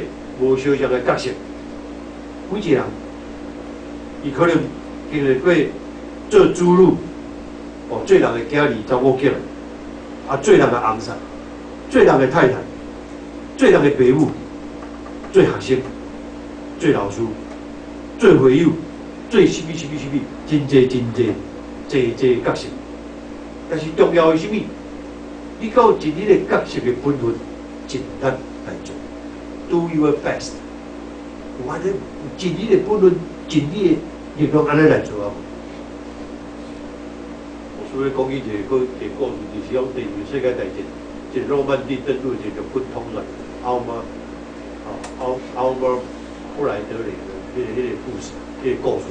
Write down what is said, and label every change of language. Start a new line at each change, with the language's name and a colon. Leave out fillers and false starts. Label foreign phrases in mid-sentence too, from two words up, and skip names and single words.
Min Nan Chinese: 无相像的角色，每一个人，伊可能经历过做主女，做人的囝儿、查某囝，做人的翁婿，做人的太太，做人的爸母，做学生，做老师，做会友，做什么，真侪角色。但是重要的是啥物？你到尽你的角色的本分，尽力来做 ，
English: do your best。
Min Nan Chinese: 有安尼尽你的本分，尽你的力量安尼来做啊！我所以讲伊一个故事，就是讲第2次世界大战，即诺曼底登陆这个军统帅奥马布莱德里的迄个故事，迄个故事。